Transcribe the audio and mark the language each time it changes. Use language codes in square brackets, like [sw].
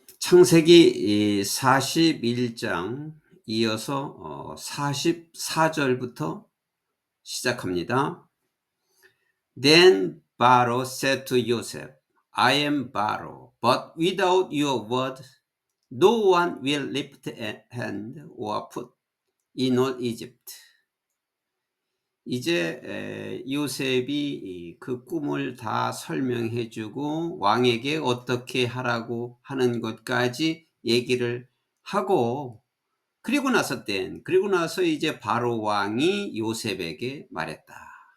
[ko] 창세기 41장 이어서 44절부터 시작합니다. [en] Then Pharaoh said to Joseph, I am Pharaoh, but without your word, no one will lift a hand or foot in all Egypt. [ko] 이제 요셉이 그 꿈을 다 설명해주고 왕에게 어떻게 하라고 하는 것까지 얘기를 하고, 그리고 나서 이제 바로 왕이 요셉에게 말했다.